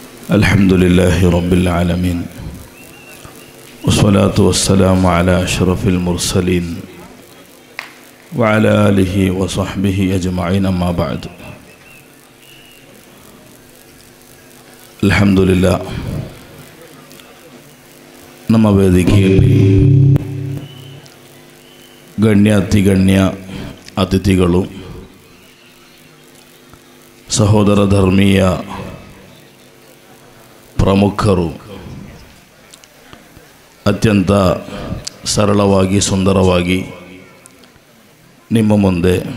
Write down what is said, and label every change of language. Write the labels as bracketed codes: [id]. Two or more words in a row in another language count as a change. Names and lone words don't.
[ar] الحمد لله رب العالمين والصلاة والسلام على أشرف المرسلين وعلى آله وصحبه أجمعين أما بعد. الحمد لله. [kn] ನಮ್ಮ ವೇದಿಕೆಯಲ್ಲಿ ಗಣ್ಯ ಅತಿಥಿಗಳು, ಸಹೋದರ ಧರ್ಮೀಯ ಪ್ರಮುಖರು ಅತ್ಯಂತ ಸರಳವಾಗಿ ಸುಂದರವಾಗಿ ನಿಮ್ಮ ಮುಂದೆ